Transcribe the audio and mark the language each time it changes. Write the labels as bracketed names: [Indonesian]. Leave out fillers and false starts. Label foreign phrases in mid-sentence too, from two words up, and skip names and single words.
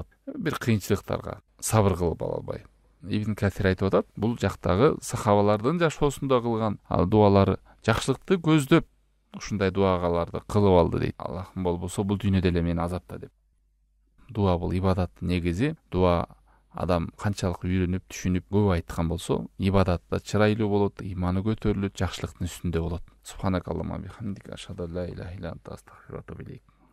[Kyrgyz] Бир кыйынчылыктарга сабыр кылып ала албай. Ибн Касир айтып атат, бул жактагы сахабалардын жашоосунда кылган дуалары жакшылыкты көздөп ушундай дуагаларды кылып алды дейт. Аллахым болбосо бул дүйнөдө эле мени азапта деп. Дуа бул ибадаттын негизи. Дуа адам канчалык үйрөнүп, түшүнүп, көп айткан болсо, ибадатта чырайлуу болот, иманы көтөрүлөт, жакшылыктын үстүндө болот. [Arabic] سبحانك اللهم وبحمدك، أشهد أن لا إله إلا أنت، أستغفرك وأتوب إليك.